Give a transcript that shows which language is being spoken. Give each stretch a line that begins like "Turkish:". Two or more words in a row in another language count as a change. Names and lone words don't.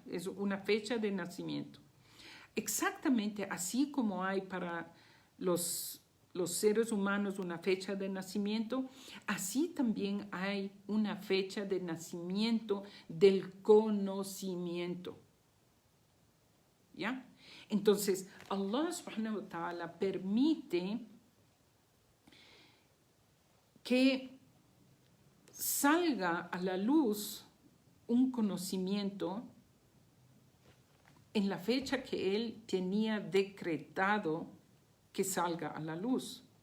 Spanish: Es una fecha de nacimiento. Exactamente así como hay para los seres humanos una fecha de nacimiento, así también hay una fecha de nacimiento del conocimiento. ¿Ya? Entonces,
Arabic: الله سبحانه وتعالى
Spanish: permite que salga a la luz un conocimiento en la fecha que Él tenía decretado que salga a la luz.